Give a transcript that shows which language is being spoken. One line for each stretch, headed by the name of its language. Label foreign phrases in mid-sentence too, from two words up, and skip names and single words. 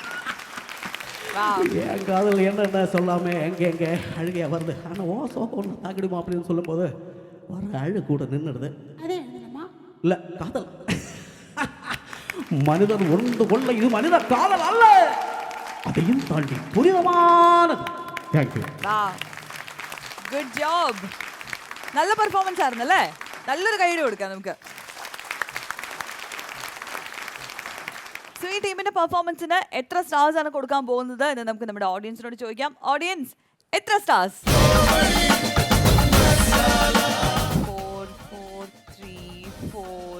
Tamil: என் காதல் என்னென்ன சொல்லாமல் எங்கே அழுகையா வருது. ஆனால் ஓ சோகம் ஒன்று தாக்கிடுமா அப்படின்னு சொல்லும்போது வர அழு கூட நின்றுடுது. அதே என்னம்மா? இல்லை, காதல். மனிதன் உணர்ந்து கொள்ள இது மனித காதல் அல்ல, அதையும் தாண்டி புனிதமானது. தேங்க்யூ.
English: Good job.
Malayalam: നല്ല പെർഫോമൻസ് ആയിരുന്നല്ലേ? നല്ലൊരു കൈയ്യടി കൊടുക്കാം നമുക്ക്. സോ ഈ ടീമിന്റെ പെർഫോമൻസിന് എത്ര സ്റ്റാർസ് ആണ് കൊടുക്കാൻ പോകുന്നത് എന്ന് നമുക്ക് നമ്മുടെ ഓഡിയൻസിനോട് ചോദിക്കാം. ഓഡിയൻസ്, എത്ര സ്റ്റാർസ്? 4 4 3 4.